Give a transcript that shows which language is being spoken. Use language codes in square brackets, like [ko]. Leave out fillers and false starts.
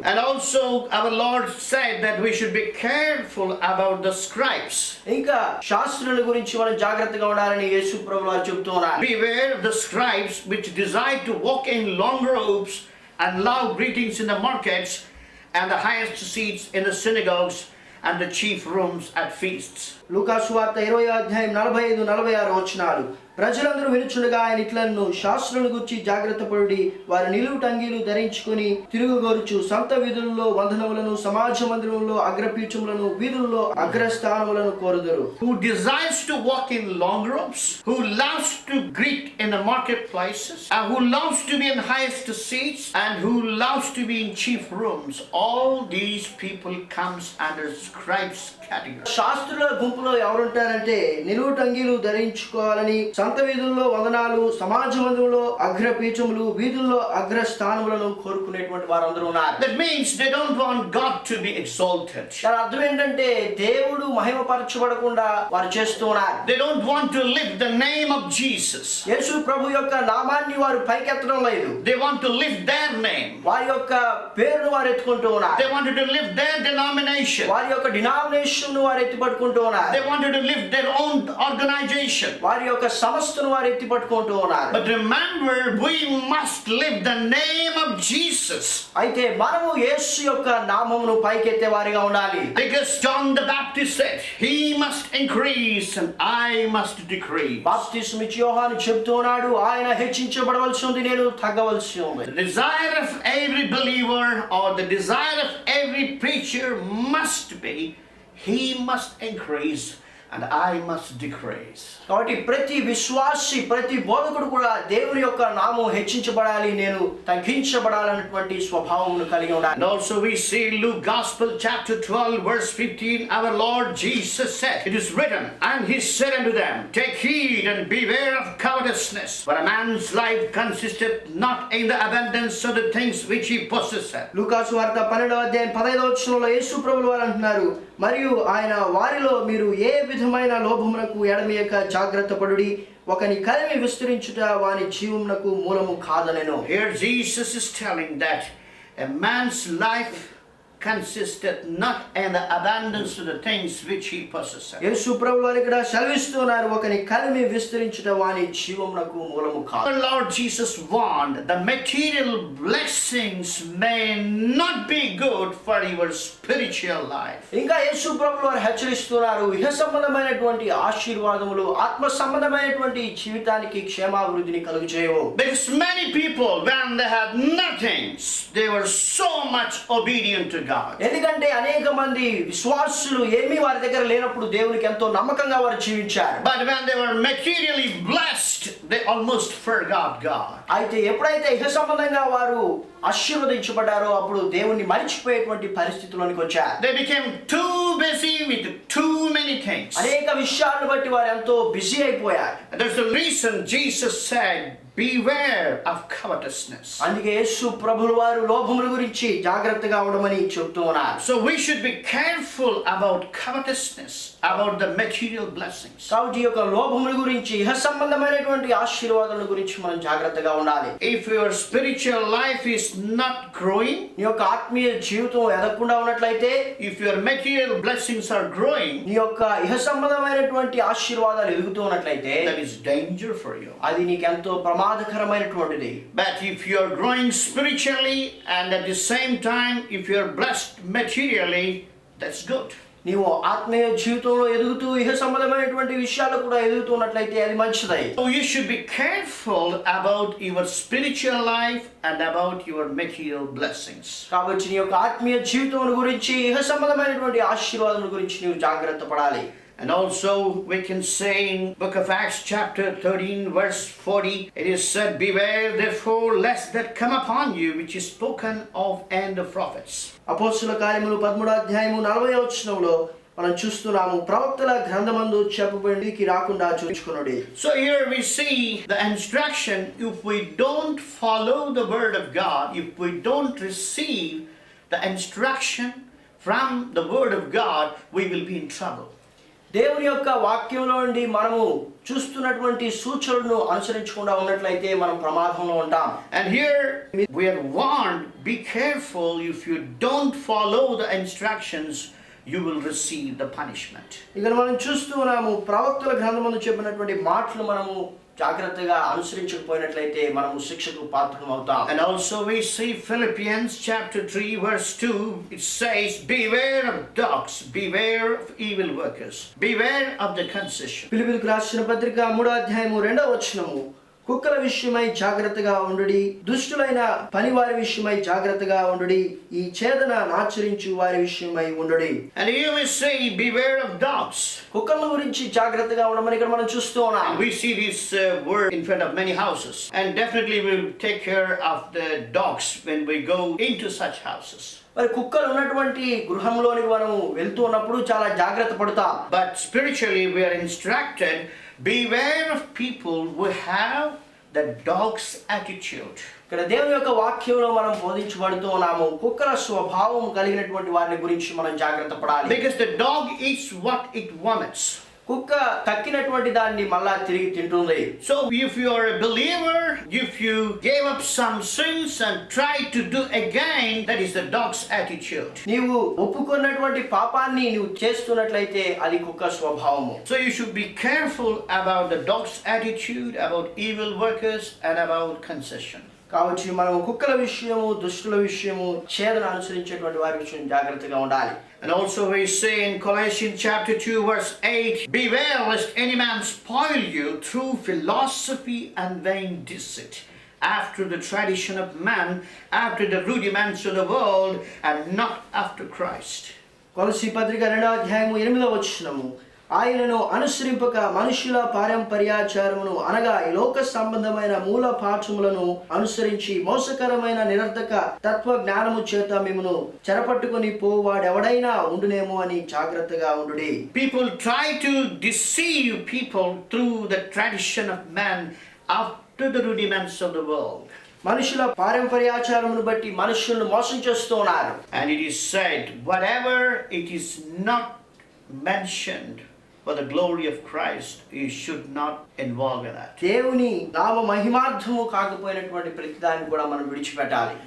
[en] And also our Lord said that we should be careful about the scribes. [te] ఇంకా శాస్త్రుల గురించి మనం జాగ్రత్తగా ఉండాలని యేసు ప్రభువు వారు చెప్తూ ఉన్నారు. [en] Beware of the scribes which desire to walk in long robes and loud greetings in the markets and the highest seats in the synagogues and the chief rooms at feasts. [te] లూకా సువార్త 20వ అధ్యాయం 45-46 వచనాలు. ప్రజలందరూ వినుచుండగా ఆయన ఇట్లను, శాస్త్రులను గురించి జాగ్రత్త పడుడి, వారి నిలువు టంగీలు ధరించుకొని తిరుగుగోరుచు సంత వీధులలో వందనములను, సమాజ మందిరంలో అగ్రపీఠములను, వీధుల్లో అగ్రస్థానములను కోరుదురు. [en] Who desires to walk in long robes, who loves to greet in the marketplaces, and who loves to be in highest seats, and who loves to be in chief rooms. All these people comes under scribes category. [te] శాస్త్రుల గుంపులో ఎవరుంటారంటే నిలువు టంగీలు ధరించుకోవాలని, సంత వీధుల్లో వందనాలు, సమాజ మందిరంలో అగ్రపీఠములు, వీధుల్లో అగ్రస్థానములను కోరుకునేటువంటి వారందరూ ఉన్నారు. [en] That means they don't want God to be exalted. [te] దాని అర్థం ఏంటంటే దేవుడు మహిమపరచబడకుండా వారు చేస్తూ ఉన్నారు. [en] They don't want to lift the name of Jesus. [te] యేసు ప్రభు యొక్క నామాన్ని వారు పైకెత్తడం లేదు. [en] They want to lift their name. [te] వారి యొక్క పేరును వారు ఎత్తుకుంటూ ఉన్నారు. [en] They wanted to lift their denomination. [te] వారి యొక్క డినామినేషన్ ను వారు ఎత్తిపట్టుకుంటూ ఉన్నారు. [en] They wanted to lift their own organization. [te] వారి యొక్క సంస్థను వారు ఎత్తిపట్టుకుంటూ ఉన్నారు. [en] But remember, we must lift the name of Jesus. [te] అయితే మనము యేసు యొక్క నామమును పైకెత్తే వారిగా ఉండాలి. [en] Because John the Baptist said, he must increase and I must decrease. [te] బాప్తిస్మం ఇచ్చి యోహాను చెప్తూ ఉన్నాడు, ఆయన హెచ్చించబడవలసి ఉంది, నేను తగ్గవలసి ఉంది. [en] The desire of every believer or the desire of every preacher must be, he must increase and I must decrease. [te] కాబట్టి ప్రతి విశ్వాసి, ప్రతి బోధకుడు కూడా దేవుని యొక్క నామం హెచ్చించబడాలి, నేను తగ్గించబడాలన్నటువంటి స్వభావమును కలిగి ఉండాలి. [en] And also we see Luke Gospel chapter 12 verse 15, our Lord Jesus said, it is written, and he said unto them, take heed and beware of covetousness, for a man's life consisteth not in the abundance of the things which he possesseth. [te] లూకాసు వార్త 12వ అధ్యాయం 15వ వచనంలో యేసు ప్రభువు వారు అంటున్నారు, మరియు ఆయన వారిలో మీరు ఏ విధమైన లోభమునకు ఎడమియక జాగ్రత్త పడుడి, ఒకని కలిమి విస్తరించుట వాని జీవమునకు మూలము కాదనెను. [en] Here Jesus is telling that a man's life consisteth not in the abundance of the things which he possesses. [te] యేసు ప్రభువు వారు ఇక్కడ సెలవిస్తున్నారు, ఒకని కలిమి విస్తరించుట వాని జీవమునకు మూలము కాదు. [en] Our Lord Jesus warned the material blessings may not be good for your spiritual life. [te] ఇంకా యేసు ప్రభువు వారు హెచ్చరిస్తున్నారు, ఇహ సంబంధమైనటువంటి ఆశీర్వాదములు ఆత్మ సంబంధమైనటువంటి జీవితానికి క్షేమాభివృద్ధిని కలుగజేయవు. [en] Because many people, when they had nothing, they were so much obedient to God. [te] ఎందుకంటే అనేక మంది విశ్వాసులు ఏమీ వారి దగ్గర లేనప్పుడు దేవునికి ఎంతో నమ్మకంగా వారు జీవించారు. [en] But when they were materially blessed, they almost forgot God. [te] అయితే ఎప్పుడైతే ఇహ సంబంధంగా వారు ఆశీర్వదించబడ్డారో అప్పుడు దేవుణ్ణి మరిచిపోయేటువంటి పరిస్థితిలోనికి వచ్చారు. [en] They became too busy with too many things. [te] అనేక విషయాలను బట్టి వారు ఎంతో బిజీ అయిపోయారు. [en] There's a reason Jesus said, beware of covetousness. [te] అందుకే యేసు ప్రభువు వారు లోభముల గురించి జాగ్రత్తగా ఉండమని చెప్తూ ఉన్నారు. [en] So we should be careful about covetousness, about the material blessings. [te] కాబట్టి యొక్క లోభముల గురించి ఇహ సంబంధమైనటువంటి ఆశీర్వాదాల గురించి మనం జాగ్రత్తగా ఉండాలి. [en] If your spiritual life is not growing, [te] నీ యొక్క ఆత్మీయ జీవితం ఎదగకుండా ఉన్నట్లయితే, [en] if your material blessings are growing, [te] నీ యొక్క ఇహ సంబంధమైనటువంటి ఆశీర్వాదాలు ఎదుగుతూ ఉన్నట్లయితే, [en] that is danger for you. [te] అది నీకు ఎంతో ప్రమాదకరమైనటువంటిది. [en] But if you are growing spiritually and at the same time if you are blessed materially, that's good. [te] నీవు ఆత్మీయ జీవితంలో ఎదుగుతూ ఇహ సంబంధమైనటువంటి విషయాలు కూడా ఎదుగుతున్నట్లయితే అది మంచిది. [en] So you should be careful about your spiritual life and about your material blessings. [te] కాబట్టి నీ యొక్క ఆత్మీయ జీవితం గురించి ఇహ సంబంధమైనటువంటి ఆశీర్వాదం గురించి నీవు జాగ్రత్త పడాలి. [en] And also we can say in book of Acts chapter 13 verse 40, it is said, beware therefore lest that come upon you which is spoken of in the prophets. [te] అపోస్తలుల కార్యములు 13వ అధ్యాయము 40వ వచనంలో మనం చూస్తున్నాము, ప్రవక్తల గ్రంథమందు చెప్పబడికి రాకుండా చూచుకొనుడి. [en] So here we see the instruction, if we don't follow the word of God, if we don't receive the instruction from the word of God, we will be in trouble. [te] దేవుని యొక్క వాక్యంలో నుండి మనము చూస్తున్నటువంటి సూచనలను అనుసరించకుండా ఉన్నట్లయితే మనం ప్రమాదంలో ఉంటాం. [en] And here we are warned, be careful, if you don't follow the instructions, you will receive the punishment. [te] ఇక్కడ మనం చూస్తున్నాము, ప్రవక్తల గ్రంథమందు చెప్పినటువంటి మాటలు మనము జాగ్రత్తగా అనుసరించకపోయినట్లయితే మనము శిక్షకు పాత్రలం అవుతాం. [en] And also we see Philippians chapter 3 verse 2, it says, beware of dogs, beware of evil workers, beware of the concision. [te] ఫిలిప్పీయులకు రాసిన పత్రిక 3వ అధ్యాయము 2వ వచనము, కుక్కల విషయమై జాగ్రత్తగా ఉండుడి, దుష్టులైన పనివారి విషయమై జాగ్రత్తగా ఉండుడి, ఈ ఛేదన ఆచరించు వారి విషయమై ఉండుడి. [en] And here we say, beware of dogs. [te] కుక్కల గురించి జాగ్రత్తగా ఉండమని ఇక్కడ మనం చూస్తూ ఉన్నాం. [en] We see this word in front of many houses, and definitely we will take care of the dogs when we go into such houses. [te] మరి కుక్కలు ఉన్నటువంటి గృహంలోనికి మనం వెళ్తూ ఉన్నప్పుడు చాలా జాగ్రత్త పడతాం. [en] But spiritually we are instructed Beware of people who have the dog's attitude. [te] ఇక్కడ దేవుని యొక్క వాక్యంలో మనం బోధించబడుతూ ఉన్నాము కుక్కల స్వభావం కలిగినటువంటి వారిని గురించి మనం జాగ్రత్త పడాలి. [en] Because the dog eats what it vomits. [te] కుక్క కక్కినటువంటి దాన్ని మళ్ళా తిరిగి తింటుంది. [en] So if you are a believer, if you gave up some sins and try to do again, that is the dog's attitude. [te] నీవు ఒప్పుకున్నటువంటి పాపాన్ని నీవు చేస్తున్నట్లయితే అది కుక్క స్వభావము. [en] So you should be careful about the dog's attitude, about evil workers, and about concession. [te] కావచ్చు మనం కుక్కల విషయము దుష్టుల విషయము ఛేదన అనుసరించేటువంటి వారి విషయం జాగ్రత్తగా ఉండాలి. [en] And also we say in Colossians chapter 2 verse 8, beware lest any man spoil you through philosophy and vain deceit, after the tradition of man, after the rudiments of the world, and not after Christ. [te] కొలస్సీ పత్రిక 2వ అధ్యాయము 8వ వచనము, ఆయనను అనుసరింపక మనుషుల పారంపర్యాచారమును అనగా ఈ లోక సంబంధమైన మూల పాఠములను అనుసరించి మోసకరమైన నిరర్ధక తత్వ జ్ఞానము చేత మిమ్మును చెరపట్టుకొని పోవాడెవడైనా ఉండునేమో అని జాగ్రత్తగా ఉండుడి. [en] People try to deceive people through the tradition of man after the rudiments of the world. [te] మనుషుల పారంపర్యాచారమును బట్టి మనుషులను మోసం చేస్తూ ఉన్నారు. [en] And it is said, whatever it is not mentioned for the glory of Christ, you should not involve in that. [te] దేవుని నామ మహిమార్థము కాకపోయినటువంటి ప్రతిదాన్ని కూడా మనం విడిచిపెట్టాలి.